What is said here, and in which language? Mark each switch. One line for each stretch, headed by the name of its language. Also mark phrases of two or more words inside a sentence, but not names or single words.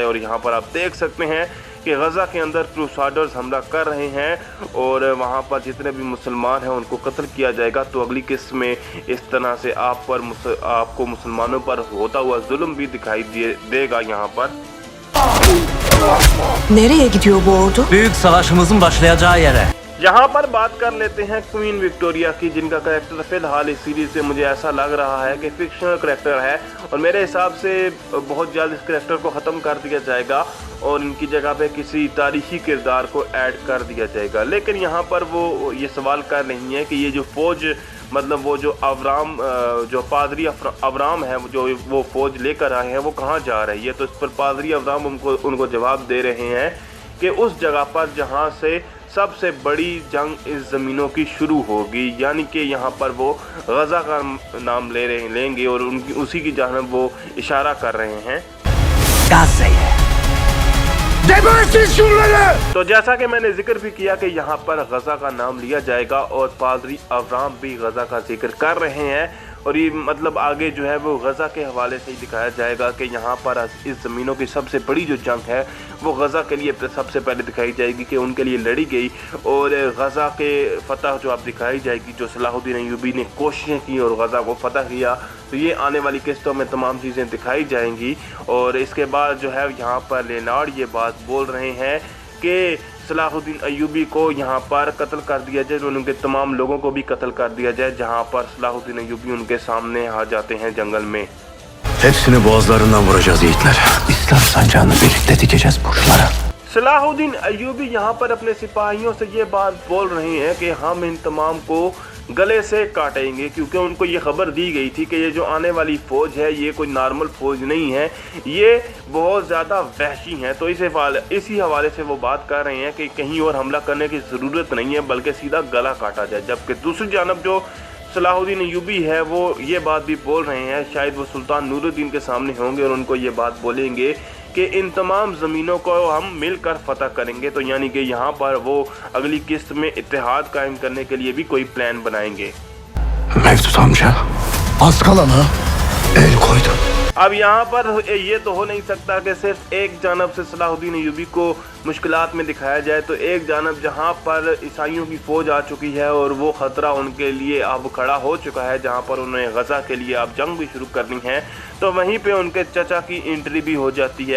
Urdu: اور یہاں پر آپ دیکھ سکتے ہیں کہ غزہ کے اندر کروسیڈرز حملہ کر رہے ہیں اور وہاں پر جتنے بھی مسلمان ہیں ان کو قتل کیا جائے گا. تو اگلی قسط میں اس طرح سے آپ کو مسلمانوں پر ہوتا ہوا ظلم بھی دکھائی دے گا. یہاں پر
Turkish: Nereye gidiyor bu ordu? Büyük savaşımızın başlayacağı yere.
Urdu: یہاں پر بات کر لیتے ہیں کوئین وکٹوریہ کی، جن کا کریکٹر فی الحال اس سیریز سے مجھے ایسا لگ رہا ہے کہ
English: fictional character
Urdu: ہے اور میرے حساب سے بہت جلد اس کریکٹر کو ختم کر دیا جائے گا اور ان کی جگہ پہ کسی تاریخی کردار کو ایڈ کر دیا جائے گا. لیکن یہاں پر وہ یہ سوال کر رہی ہیں کہ یہ جو فوج مطلب وہ جو اورام جو پادری اورام ہے جو وہ فوج لے کر آئے ہیں وہ کہاں جا رہی ہے. تو اس پر پادری اورام ان کو جواب دے رہے ہیں کہ اس جگہ پر جہاں سے سب سے بڑی جنگ اس زمینوں کی شروع ہوگی، یعنی کہ یہاں پر وہ غزہ کا نام لیں گے اور ان کی اسی کی جانب وہ اشارہ کر رہے ہیں.
Turkish: Gazze'ye. Gebertin şunları.
Urdu: تو جیسا کہ میں نے ذکر بھی کیا کہ یہاں پر غزہ کا نام لیا جائے گا اور پادری اورام بھی غزہ کا ذکر کر رہے ہیں اور یہ مطلب آگے جو ہے وہ غزہ کے حوالے سے ہی دکھایا جائے گا کہ یہاں پر اس زمینوں کی سب سے بڑی جو جنگ ہے وہ غزہ کے لیے سب سے پہلے دکھائی جائے گی کہ ان کے لیے لڑی گئی اور غزہ کے فتح جو اب دکھائی جائے گی، جو صلاح الدین ایوبی نے کوششیں کیں اور غزہ کو فتح کیا. تو یہ آنے والی قسطوں میں تمام چیزیں دکھائی جائیں گی. اور اس کے بعد جو ہے یہاں پر لینارڈ یہ بات بول رہے ہیں کہ صلاح الدین ایوبی کو یہاں پر قتل کر دیا جائے، ان کے تمام لوگوں کو بھی قتل کر دیا جائے جہاں پر صلاح الدین ایوبی ان کے سامنے آ جاتے ہیں جنگل میں.
Turkish: Hepsini boğazlarından vuracağız yiğitler. İslam sancağını birlikte dikeceğiz burçlara.
Urdu: صلاح الدین ایوبی یہاں پر اپنے سپاہیوں سے یہ بات بول رہے ہیں کہ ہم ان تمام کو گلے سے کاٹیں گے، کیونکہ ان کو یہ خبر دی گئی تھی کہ یہ جو آنے والی فوج ہے یہ کوئی نارمل فوج نہیں ہے، یہ بہت زیادہ وحشی ہیں. تو اسی حوالے سے وہ بات کر رہے ہیں کہ کہیں اور حملہ کرنے کی ضرورت نہیں ہے بلکہ سیدھا گلا کاٹا جائے. جبکہ دوسری جانب جو صلاح الدین ایوبی ہے وہ یہ بات بھی بول رہے ہیں، شاید وہ سلطان نور الدین کے سامنے ہوں گے اور ان کو یہ بات بولیں گے کہ ان تمام زمینوں کو ہم مل کر فتح کریں گے. تو یعنی کہ یہاں پر وہ اگلی قسط میں اتحاد قائم کرنے کے لیے بھی کوئی پلان بنائیں گے.
Turkish: Mevdut amca, az kalana el koydu.
Urdu: اب یہاں پر یہ تو ہو نہیں سکتا کہ صرف ایک جانب سے صلاح الدین ایوبی کو مشکلات میں دکھایا جائے. تو ایک جانب جہاں پر عیسائیوں کی فوج آ چکی ہے اور وہ خطرہ ان کے لیے اب کھڑا ہو چکا ہے، جہاں پر انہیں غزہ کے لیے اب جنگ بھی شروع کرنی ہے، تو وہیں پہ ان کے چچا کی انٹری بھی ہو جاتی ہے.